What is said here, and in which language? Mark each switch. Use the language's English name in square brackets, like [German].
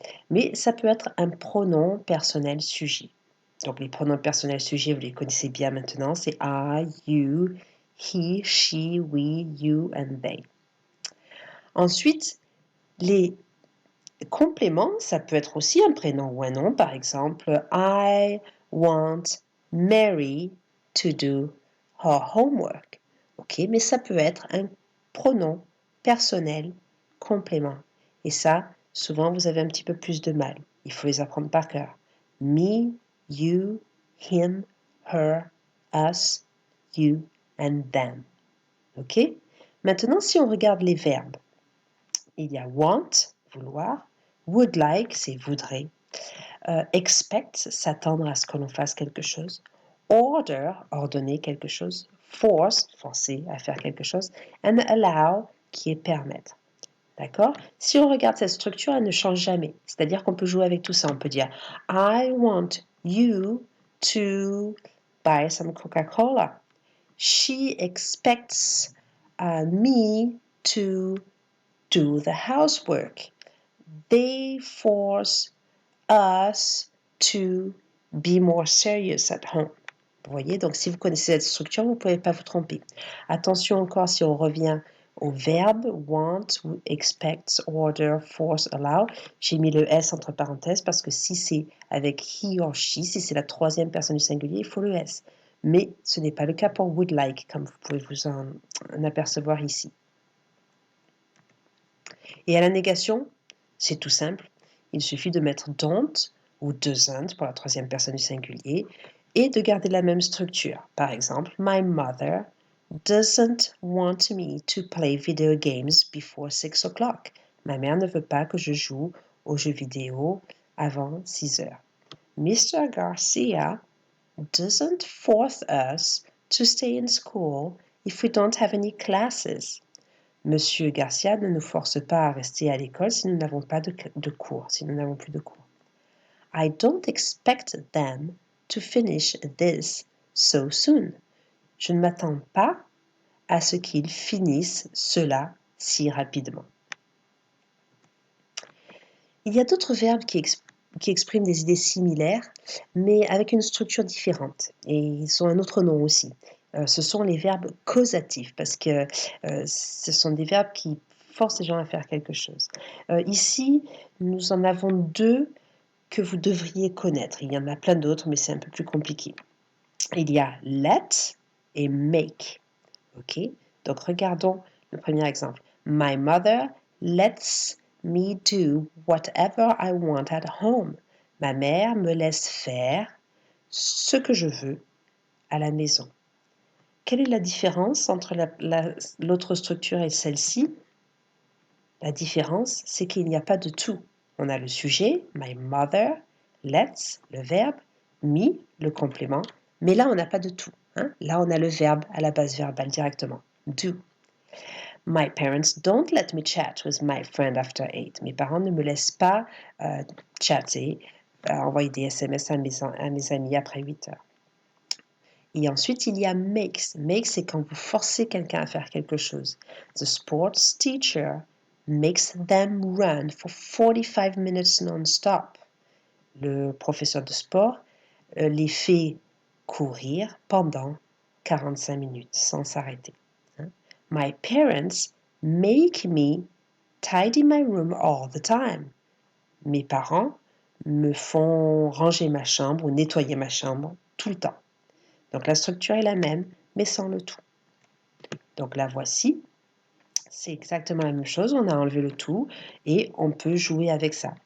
[French] Mais ça peut être un pronom personnel sujet. Donc les pronoms personnels sujets, vous les connaissez bien maintenant. C'est [English] I, you, he, she, we, you and they. [French] Ensuite, les compléments, ça peut être aussi un prénom ou un nom. Par exemple, [English] I want Mary to do her homework. [French] Ok, mais ça peut être un pronom personnel complément. Et ça, souvent, vous avez un petit peu plus de mal. Il faut les apprendre par cœur. [English] Me, you, him, her, us, you and them. [French] Ok? Maintenant, si on regarde les verbes, il y a want, vouloir, [English] would like, [French] c'est voudrait, expect, s'attendre à ce que l'on fasse quelque chose, order, ordonner quelque chose, force, forcer à faire quelque chose, [English] and allow, [French] qui est permettre. D'accord? Si on regarde cette structure, elle ne change jamais. C'est-à-dire qu'on peut jouer avec tout ça. On peut dire [English] I want you to buy some Coca-Cola. She expects me to do the housework. They force us to be more serious at home. [French] Vous voyez, donc si vous connaissez cette structure, vous ne pouvez pas vous tromper. Attention encore si on revient au verbe want, expect, order, force, allow. J'ai mis le S entre parenthèses parce que si c'est avec [English] he or she, [French] si c'est la troisième personne du singulier, il faut le S. mais ce n'est pas le cas pour would like, comme vous pouvez vous en apercevoir ici. Et à la négation, c'est tout simple. Il suffit de mettre don't ou doesn't pour la troisième personne du singulier et de garder la même structure. Par exemple, [English] my mother doesn't want me to play video games before 6 o'clock. [French] Ma mère ne veut pas que je joue aux jeux vidéo avant 6 heures. [English] Mr. Garcia doesn't force us to stay in school if we don't have any classes. [French] Monsieur Garcia ne nous force pas à rester à l'école si nous n'avons pas de cours, si nous n'avons plus de cours. [English] I don't expect them to finish this so soon. [French] Je ne m'attends pas à ce qu'ils finissent cela si rapidement. Il y a d'autres verbes qui expriment des idées similaires, mais avec une structure différente. Et ils ont un autre nom aussi. Ce sont les verbes causatifs, parce que ce sont des verbes qui forcent les gens à faire quelque chose. Ici, nous en avons deux que vous devriez connaître. Il y en a plein d'autres, mais c'est un peu plus compliqué. Il y a let et make. Ok? Donc regardons le premier exemple. [English] My mother lets me do whatever I want at home. [French] Ma mère me laisse faire ce que je veux à la maison. Quelle est la différence entre l'autre structure et celle-ci? La différence, c'est qu'il n'y a pas de to. On a le sujet, [English] my mother, [French] lets, le verbe, me, le complément, mais là, on n'a pas de to. Hein? Là, on a le verbe à la base verbale directement, do. [English] My parents don't let me chat with my friend after 8. [French] Mes parents ne me laissent pas chatter, envoyer des SMS à mes amis après 8 heures. Et ensuite, il y a makes. Makes, c'est quand vous forcez quelqu'un à faire quelque chose. [English] The sports teacher makes them run for 45 minutes non-stop. [French] Le professeur de sport les fait courir pendant 45 minutes sans s'arrêter. [English] My parents make me tidy my room all the time. [French] Mes parents me font ranger ma chambre ou nettoyer ma chambre tout le temps. Donc la structure est la même, mais sans le tout. Donc la voici. C'est exactement la même chose. On a enlevé le tout et on peut jouer avec ça.